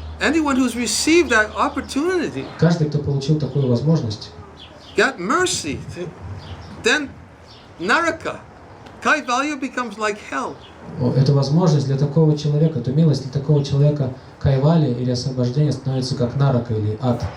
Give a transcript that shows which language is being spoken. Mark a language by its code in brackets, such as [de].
[en] Anyone who's received that opportunity, [ru] Каждый, кто получил такую возможность, [en] got mercy, then naraka, Kaivalya becomes like hell. [ru] эту возможность для такого человека, эту милость для такого человека кайвали или освобождение становится как нарака или ад.